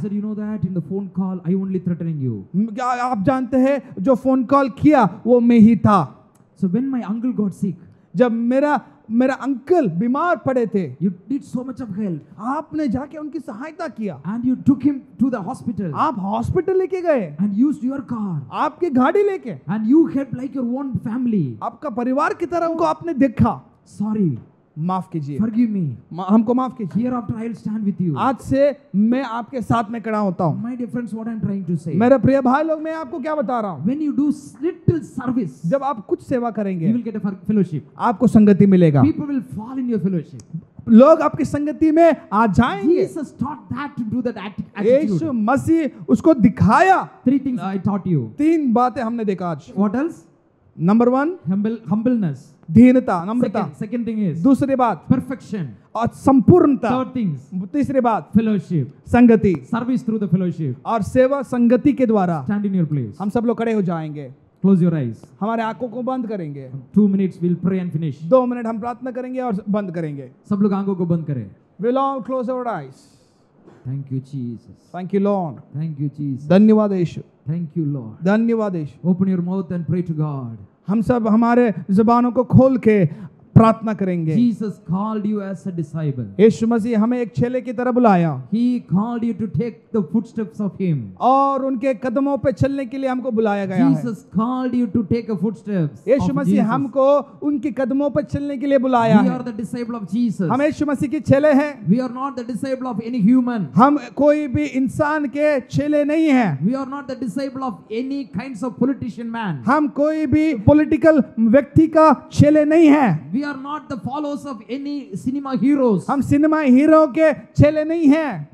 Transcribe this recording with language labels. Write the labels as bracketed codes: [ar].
[en] said, you know that in the phone call, I only threatening you. [hi] क्या आप जानते हैं जो फोन कॉल किया वो मैं ही था। [en] So when my uncle got sick, [hi] जब मेरा अंकल बीमार पड़े थे, [en] you did so much of help. [hi] आपने जाके उनकी सहायता किया। [en] And you took him to the hospital. [hi] आप हॉस्पिटल लेके गए, [en] And used your car. [hi] आपकी गाड़ी लेके, [en] And you helped like your own family. [hi] आपका परिवार की तरह उनको आपने देखा। [en] Sorry. [hi] माफ कीजिए, [en] Forgive me. [hi] हमको माफ कीजिए। [en] Hereafter I will stand with you. [hi] आज से मैं आपके साथ में खड़ा होता हूँ। [en] My dear friends, what I am trying to say. [hi] मेरे प्रिय भाई लोग, मैं आपको क्या बता रहा हूँ? [en] When you do little service, [hi] जब आप कुछ सेवा [en] you [hi] करेंगे, [en] will get a fellowship. [hi] आपको संगति मिलेगा। [en] People will fall in your fellowship. [hi] लोग आपकी संगति में आ जाएंगे। [en] Jesus taught that to do that [hi] Yeshu [en] attitude. [hi] मसीह उसको दिखाया। [en] 3 things I taught you. [hi] 3 बातें हमने देखा आज। [en] What else? [hi] Number 1 [en] Humbleness. [hi] दीनता, नम्रता। [en] Second thing is [hi] दूसरी बात [en] perfection. [hi] और संपूर्णता। [en] Third things, [hi] तीसरी बात [en] fellowship. [hi] संगति [en] Service through the fellowship. [hi] और सेवा संगति के द्वारा। [en] Stand in your place. [hi] हम सब लोग खड़े हो जाएंगे, [en] Close your eyes. [hi] हमारे आंखों को बंद करेंगे। [en] 2 minutes we'll pray and finish. [hi] 2 minute हम प्रार्थना करेंगे और बंद करेंगे। सब लोग आंखों को बंद करें. [en] We'll all close our eyes. Thank you Jesus. Thank you Lord. Thank you Jesus. [hi] धन्यवाद यीशु, [en] Thank you Lord. [hi] धन्यवाद यीशु। [en] Open your mouth and pray to God. [hi] हम सब हमारे जुबानों को खोल के प्रार्थना करेंगे। [en] Jesus called you as a disciple. [hi] यीशु मसीह हमें एक चेले की तरह बुलाया [en] He called you to take the footsteps of Him. [hi] और उनके कदमों पे चलने के लिए हमको बुलाया गया है। [en] Jesus called you to take a footsteps [hi] Yeshu [en] of [hi] Masih [en] Jesus. [hi] हमको उनके कदमों पर चलने के लिए बुलाया [en] We [hi] है। [en] are the disciple of Jesus. [hi] हम यीशु मसीह के चेले हैं। [en] We are not the disciple of any human. [hi] हम कोई भी इंसान के चेले नहीं हैं। [en] We are not the disciple of any kinds of politician man. [hi] हम कोई भी पॉलिटिकल व्यक्ति का चेले नहीं हैं। [en] We are not the followers of any cinema heroes. [hi] हम सिनेमा हीरो के चेले नहीं हैं।